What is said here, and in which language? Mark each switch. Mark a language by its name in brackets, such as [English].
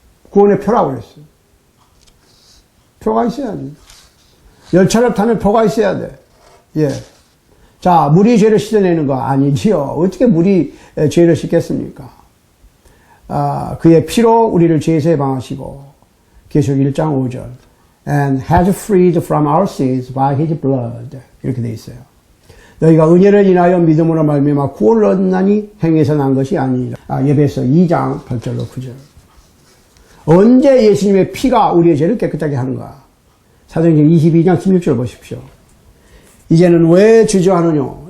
[Korean] 구원의 표라고 그랬어요. 표가 있어야지. 열차를 타면 표가 있어야 돼. 예. 자, 물이 죄를 씻어내는 거 아니지요. 어떻게 물이 죄를 씻겠습니까? 그의 피로 우리를 죄에서 해방하시고, 계시록 1장 5절. [English] And has freed from our sins by his blood. [Korean] 이렇게 돼 있어요. 너희가 은혜를 인하여 믿음으로 말미암아 구원을 얻나니 행위에서 난 것이 아니니라. 에베소 2장 8절로 9절. 언제 예수님의 피가 우리의 죄를 깨끗하게 하는가? 사도행전 22장 16절 보십시오. 이제는 왜 주저하느냐?